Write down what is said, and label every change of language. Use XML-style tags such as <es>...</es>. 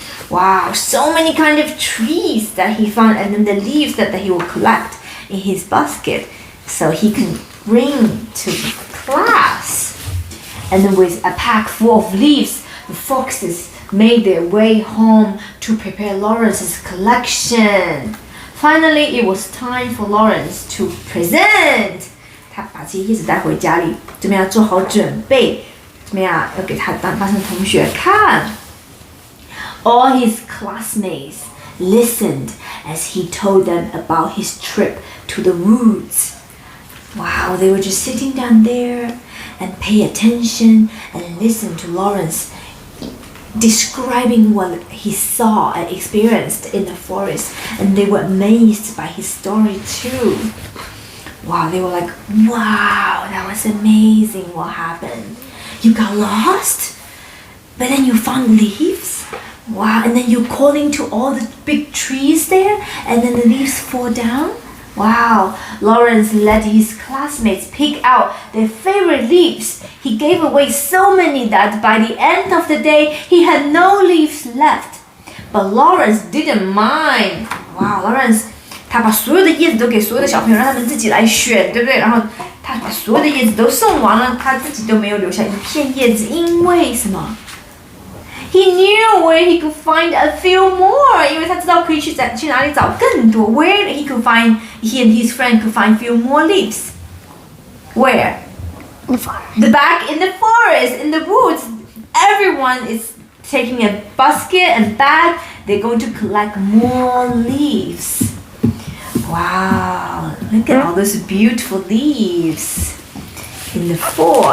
<en>Wow, so many kind of trees that he found, and then the leaves that he will collect in his basket so he can bring to class. And then with a pack full of leaves, the foxes made their way home to prepare Lawrence's collection. Finally, it was time for Lawrence to present.</en> <zh>他把这些叶子带回家里，怎么样做好准备？怎么样要给他班上同学看？</zh> <en>All his classmates listened as he told them about his trip to the woods. Wow, they were just sitting down there and pay attention and listen to Lawrence describing what he saw and experienced in the forest, and they were amazed by his story too. Wow, they were like, wow, that was amazing. What happened? You got lost? But then you found leaves? Wow, and then you're calling to all the big trees there, and then the leaves fall down? Wow, Lawrence let his classmates pick out their favorite leaves. He gave away so many that by the end of the day, he had no leaves left. But Lawrence didn't mind.</en> <zh>Wow, Lawrence 他把所有的叶子都给所有的小朋友，让他们自己来选，对不对？然后他把所有的叶子都送完了，他自己都没有留下一片叶子，因为什么 ？</zh> <en>He knew where he could find a few more，</en> <zh>因为他知道可以去哪里找更多。</zh> <en>Where he and his friend could find few more leaves. Where? The back in the forest, in the woods. Everyone is taking a basket and bag. They're going to collect more leaves. Wow, look at all those beautiful leaves in the fall.</en>